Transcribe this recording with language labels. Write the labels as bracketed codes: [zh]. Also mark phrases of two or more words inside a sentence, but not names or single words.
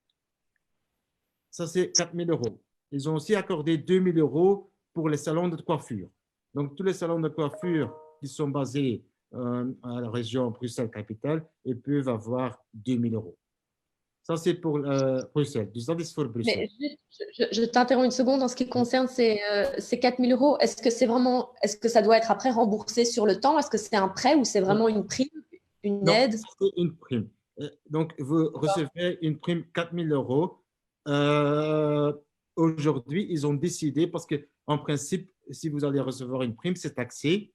[fr] Ça, c'est 4.000 euros. Ils ont aussi accordé 2.000 euros pour les salons de coiffure. Donc, tous les salons de coiffure qui sont basés à la région Bruxelles-Capitale, ils peuvent avoir 2.000 euros. Ça, c'est pour Bruxelles. [nl] Dus dat is voor Bruxelles. [fr] Mais juste, je t'interromps une seconde en ce qui concerne ces 4.000 euros. Est-ce que ça doit être après remboursé sur le temps? Est-ce que c'est un prêt ou c'est vraiment une prime, une aide? C'est une prime. Donc, vous recevez une prime 4.000 euros. Aujourd'hui, ils ont décidé, parce qu'en principe, si vous allez recevoir une prime, c'est taxé.